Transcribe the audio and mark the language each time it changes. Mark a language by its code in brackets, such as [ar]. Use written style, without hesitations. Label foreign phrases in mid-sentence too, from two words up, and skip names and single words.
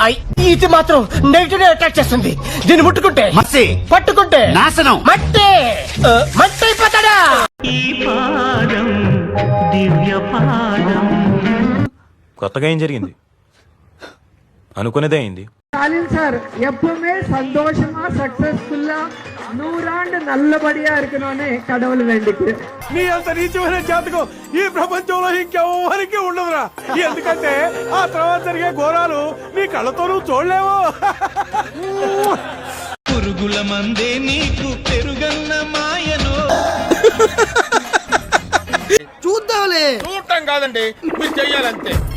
[te] ఇది మాత్రం నెగిటివ్ అట్రాక్ట్ చేస్తుంది. దీన్ని ముట్టుకుంటే మసి, పట్టుకుంటే నాశనం, మట్టి మట్టి అయిపోతాడా. కొత్తగా ఏం జరిగింది? అనుకునేదే అయింది. [ta] స్టాలిన్ సార్ எப்பவுமே சந்தோஷமா சக்சஸ்ஃபுல்லா 100 ஆண்டு நல்லபடியா இருக்கணும்னு கடவுள் வேண்டிக்கு. [te] నీ అంత నీచమైన జాతకం ఈ ప్రపంచంలో ఇంకెవరికి ఉండదురా. ఎందుకంటే ఆ తర్వాత జరిగే ఘోరాలు నీ కళ్ళతోనూ చూడలేవు. పురుగుల మందే నీకు పెరుగన్న మాయను. చూడటం కాదండి, మీరు చెయ్యాలంతే.